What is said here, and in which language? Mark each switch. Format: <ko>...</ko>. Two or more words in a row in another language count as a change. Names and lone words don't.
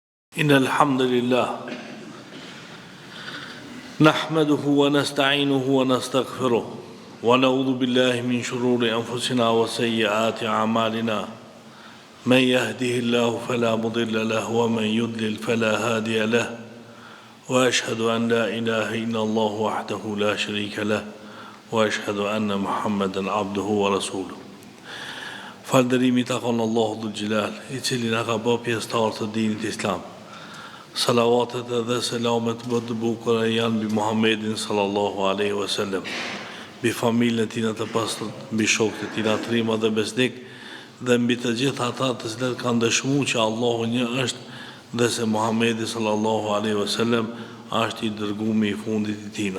<ar>إن الحمد لله نحمده ونستعينه ونستغفره ونعوذ بالله من شرور أنفسنا وسيئات أعمالنا من يهده الله فلا مضل له ومن يضلل فلا هادي له وأشهد أن لا إله إلا الله وحده لا شريك له وأشهد أن محمدا عبده ورسوله.</ar> <sq>Falënderimi takon Allahu</sq> <ar>ذو الجلال,</ar> <sq>I cili na ka bërë pjesëtar të dinit Islam. Salavatet dhe selamet më të bukura janë mbi Muhammedin</sq> <ar>صلى الله عليه وسلم,</ar> <sq>mbi familjen e tij të pastër, mbi shokët e tij të rinj dhe besnik, dhe mbi të gjithë ata të cilët kanë dëshmuar që Allahu një është dhe se Muhammedi</sq> <ar>صلى الله عليه وسلم</ar> <sq>është I dërguari I fundit I tij.</sq>